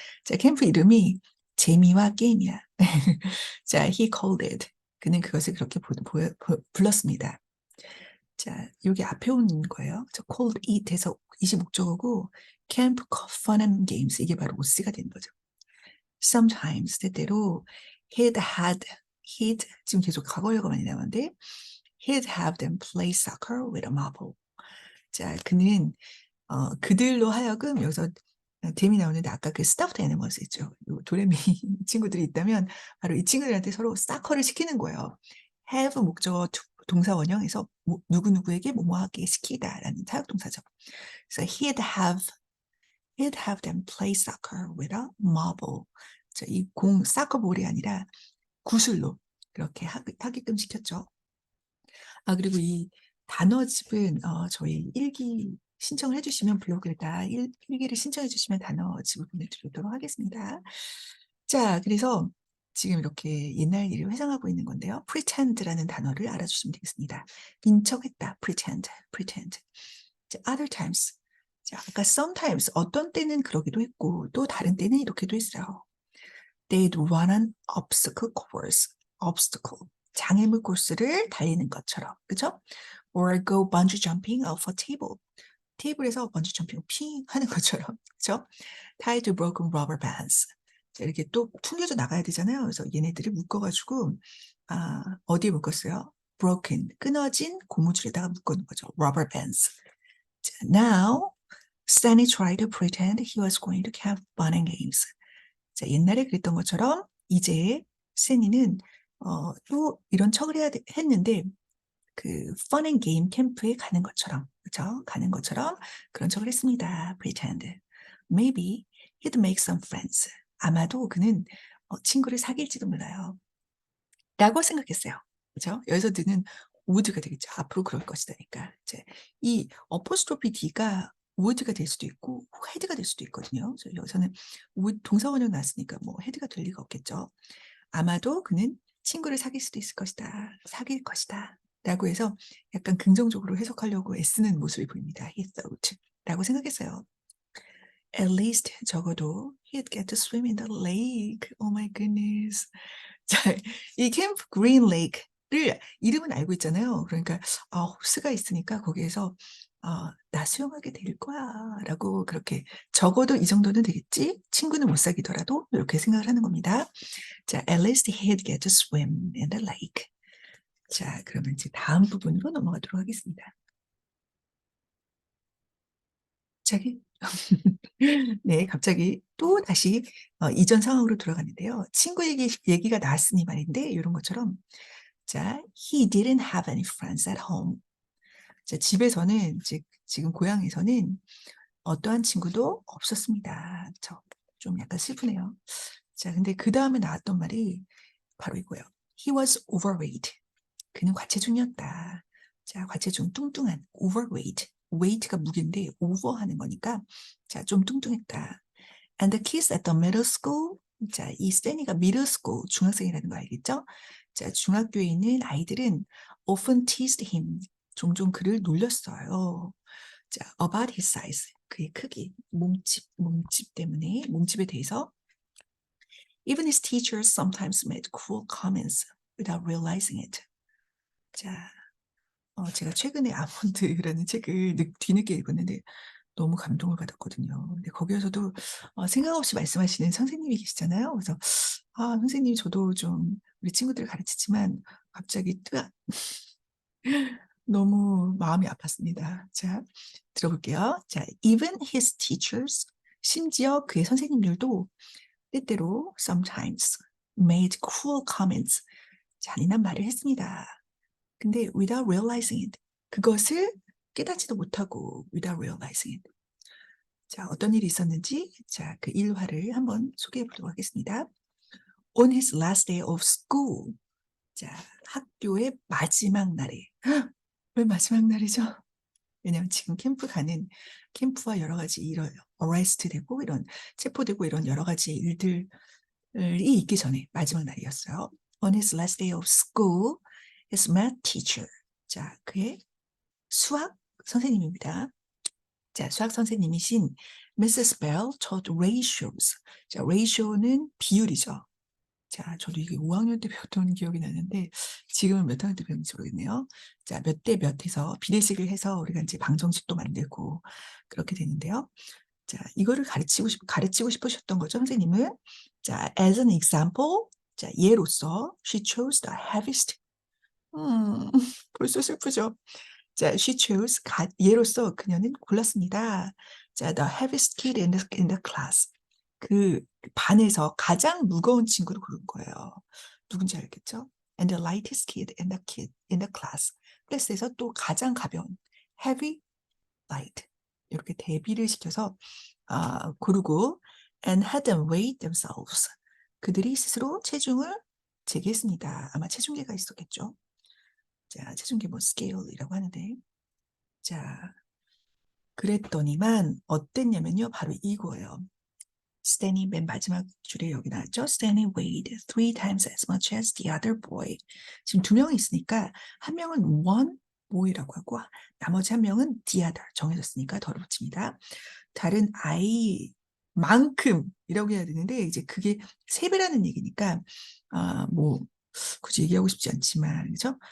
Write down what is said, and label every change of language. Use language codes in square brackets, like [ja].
[ko] 자, 캠프 이름이 재미와 게임이야. [en] 자, he called it. [ko] 그는 그것을 그렇게 불렀습니다. 자, 여기 앞에 온 거예요. 저 [en] called it [ko] 에서 이시 목적어고 [en] camp fun and games [ko] 이게 바로 OC가 되는 거죠. [en] Sometimes [ko] 때때로 [en] he'd [ko] 지금 계속 과거형가 많이 나오는데 [en] he'd have them play soccer with a marble. [ko] 자, 그는 그들로 하여금 여기서 댐이 나오는데 아까 그 [en] stuffed animals [ko] 있죠. 도레미 친구들이 있다면 바로 이 친구들한테 서로 사커를 시키는 거예요. have 목적어 동사 원형에서 누구누구에게 뭐뭐하게 시키다라는 사역동사죠. [en] 그래서 he'd have them play soccer with a marble. [ko] 자, 이 사커볼이 아니라 구슬로 그렇게 하게끔 시켰죠. 그리고 이 단어집은 저희 일기 신청을 해주시면 블로그에다 일기를 신청해 주시면 단어집을 보내드리도록 하겠습니다. 자, 그래서 지금 이렇게 옛날 일을 회상하고 있는 건데요. pretend라는 단어를 알아주시면 되겠습니다. 인척했다, pretend. [en] 자, other times. [ko] 자, 아까 sometimes 어떤 때는 그러기도 했고 또 다른 때는 이렇게도 했어요. [en] They'd run an obstacle course. obstacle. [ko] 장애물 코스를 달리는 것처럼. 그죠? [en] Or go bungee jumping off a table. [ko] 테이블에서 번지 점핑 핑 하는 것처럼. 그죠? [en] Tied to broken rubber bands. [ko] 자, 이렇게 또 튕겨져 나가야 되잖아요. 그래서 얘네들을 묶어가지고 어디에 묶었어요? [en] broken. [ko] 끊어진 고무줄에다가 묶어놓은 거죠. [en] rubber bands. 자, now Stanley tried to pretend he was going to have fun and games. [ko] 자, 옛날에 그랬던 것처럼 이제 스탠리는 또 이런 척을 했는데 그 [en] fun and game [ko] 캠프에 가는 것처럼, 그죠? 가는 것처럼 그런 척을 했습니다. [en] pretend. Maybe he'd make some friends. [ko] 아마도 그는 친구를 사귈지도 몰라요. 라고 생각했어요. 그죠? 여기서 드는 would가 되겠죠. 앞으로 그럴 것이다니까. 이제 이 어포스트로피 D가 would가 될 수도 있고 head가 될 수도 있거든요. 그래서 여기서는 would 동사원형 나왔으니까 뭐 head가 될 리가 없겠죠. 아마도 그는 친구를 사귈 수도 있을 것이다. 사귈 것이다. 라고 해서 약간 긍정적으로 해석하려고 애쓰는 모습이 보입니다. [en] He thought. [ko] 라고 생각했어요. [en] At least [ko] 적어도 [en] he'd get to swim in the lake. Oh my goodness. [ko] 자, 이 캠프 그린 레이크를 이름은 알고 있잖아요. 그러니까 호스가 있으니까 거기에서 나 수영하게 될 거야 라고 그렇게 적어도 이 정도는 되겠지? 친구는 못 사귀더라도 이렇게 생각을 하는 겁니다. 자, at least he'd get to swim in the lake. 자, 그러면 이제 다음 부분으로 넘어가도록 하겠습니다. 갑자기 네, 갑자기 또 다시 이전 상황으로 돌아가는데요. 친구 얘기가 나왔으니 말인데 이런 것처럼 자, [en] he didn't have any friends at home. [ko] 자, 집에서는 이제 지금 고향에서는 어떠한 친구도 없었습니다. 좀 약간 슬프네요. 자, 근데 그 다음에 나왔던 말이 바로 이거예요. [en] He was overweight. [ko] 그는 과체중이었다. 자, 과체중 뚱뚱한 overweight. weight가 무게인데 over하는 거니까 자, 좀 뚱뚱했다. [en] And the kids at the middle school. [ko] 자, 이 스탠리가 middle school 중학생이라는 거 알겠죠? 자, 중학교에 있는 아이들은 [en] often teased him. [ko] 종종 그를 놀렸어요. 자, [en] about his size. [ko] 그의 크기, 몸집 때문에 몸집에 대해서. [en] Even his teachers sometimes made cruel comments without realizing it. [ko] 자, 제가 최근에 아몬드라는 책을 뒤늦게 읽었는데 너무 감동을 받았거든요. 근데 거기에서도 생각 없이 말씀하시는 선생님이 계시잖아요. 그래서 선생님 저도 좀 우리 친구들을 가르치지만 갑자기 뜨아 너무 마음이 아팠습니다. 자, 들어볼게요. 자, [en] even his teachers, [ko] 심지어 그의 선생님들도 때때로 [en] sometimes made cruel comments, [ko] 잔인한 말을 했습니다. 근데 [en] without realizing it, [ko] 그것을 깨닫지도 못하고 [en] without realizing it. [ko] 자, 어떤 일이 있었는지 자, 그 일화를 한번 소개해 보도록 하겠습니다. [en] On his last day of school, [ko] 자, 학교의 마지막 날에 왜 마지막 날이죠? 왜냐하면 지금 캠프와 여러 가지 이런 어레스트 되고 이런 체포되고 이런 여러 가지 일들이 있기 전에 마지막 날이었어요. [en] On his last day of school, his math teacher, 자, [ko] 그의 수학 선생님입니다. 자, 수학 선생님이신 Mrs. [en] Bell taught ratios. [ko] 자, ratio는 비율이죠. 자, 저도 이게 5학년 때 배웠던 기억이 나는데 지금은 몇 학년 때 배웠는지 모르겠네요. 자, 몇 대 몇 해서 비례식을 해서 우리가 이제 방정식도 만들고 그렇게 되는데요. 자, 이거를 가르치고 싶으셨던 거죠, 선생님은. [en] 자, as an example, 자, [ko] 예로서 [en] she chose the heaviest. [ko] 벌써 슬프죠. 자, [en] she chose, [ko] 예로서 그녀는 골랐습니다. [en] 자, the heaviest kid in the class. [ko] 그 반에서 가장 무거운 친구를 고른 거예요. 누군지 알겠죠? [en] And the lightest kid in the class. [ko] 클래스에서 또 가장 가벼운 heavy, light. 이렇게 대비를 시켜서 고르고 [en] and had them weigh themselves. [ko] 그들이 스스로 체중을 재겠습니다. 아마 체중계가 있었겠죠. 자, 체중계 뭐 스케일이라고 하는데 자, 그랬더니만 어땠냐면요. 바로 이거예요. 스탠이 맨 마지막 줄에 여기 나왔죠. [en] Stanley weighed 3 times as much as the other boy. [ko] 지금 두 명이 있으니까 한 명은 one boy라고 하고 나머지 한 명은 the other 정해졌으니까 덜어 붙입니다. 다른 아이만큼이라고 해야 되는데 이제 그게 3배라는 얘기니까 뭐 굳이 얘기하고 싶지 않지만 그죠?